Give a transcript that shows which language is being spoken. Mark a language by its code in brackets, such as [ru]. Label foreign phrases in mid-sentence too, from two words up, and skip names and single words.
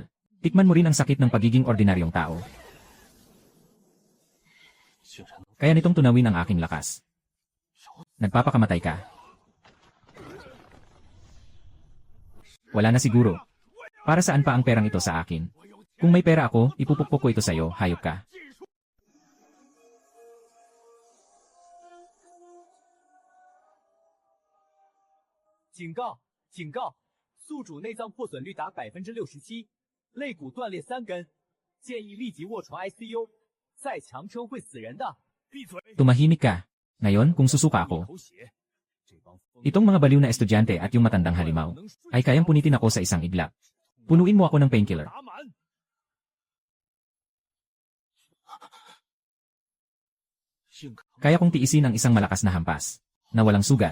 [tl] Tikman mo rin ang sakit ng pagiging ordinaryong tao. Kaya nitong tunawin ang aking lakas. Nagpapakamatay ka. Wala na siguro. Para saan pa ang perang ito sa akin? Kung may pera ako, ipupukpok ko ito sa'yo, hayop ka. [zh] 警告！警告！宿主内脏破损率达67%，肋骨断裂3根，建议立即卧床 ICU， 再强撑会死人的。闭嘴！ [tl] Tumahimik ka. Ngayon, kung susuka ako, itong mga baliw na estudyante at yung matandang halimaw, ay kayang punitin ako sa isang iglap. Punuin mo ako ng painkiller. Kaya kong tiisin ang isang malakas na hampas, na walang sugat.